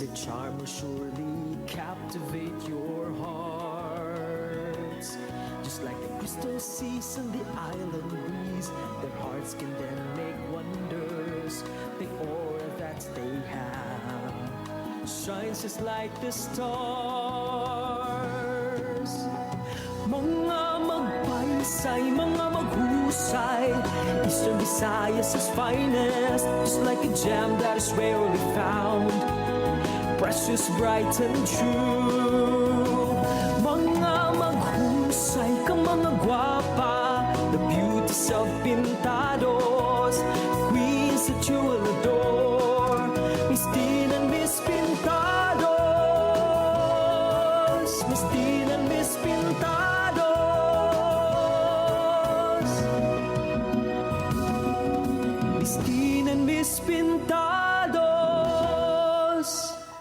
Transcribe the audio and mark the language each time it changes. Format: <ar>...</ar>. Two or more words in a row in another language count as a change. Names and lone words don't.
<en>Their charm will surely captivate your hearts. Just like the crystal seas and the island breeze, their hearts can then make wonders. The aura that they have shines just like the stars.</en> <war>Mga magpaisay, mga maghusay,</war> <en>Eastern Visayas is finest, just like a gem that is rarely found, precious, bright and true.</en> <war>Mga maghusay ka mga gwapa,</war> <en>the beauties of Pintados, queens that you will adore, Miss Teen and Miss Pintados, Miss Teen and Miss Pintados. Miss Teen and Miss Pintados.</en>